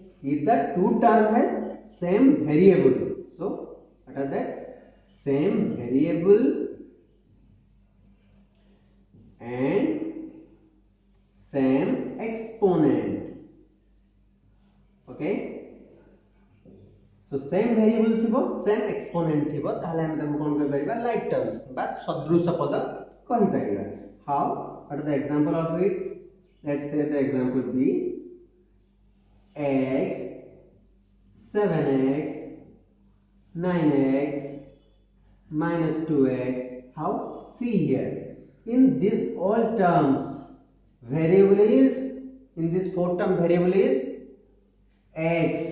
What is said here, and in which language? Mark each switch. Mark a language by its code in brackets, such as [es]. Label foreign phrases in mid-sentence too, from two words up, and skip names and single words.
[en] If the two terms has same variable, so what are that? Same variable and same exponent. [or] Okay. [en] So same variable [or] थिबो [en] same exponent [or] थिबो ତାଲେ ହମ ତାକୋ କୋନ କହି ପରିବା [en] like terms [or] ବା ସଦୃଶ ପଦ କହି ପରିବା. [en] How? What is the example of it? Let's say the example be x 7x 9x minus 2x. How? See here. In this all terms, variable is, in this four term variable is x.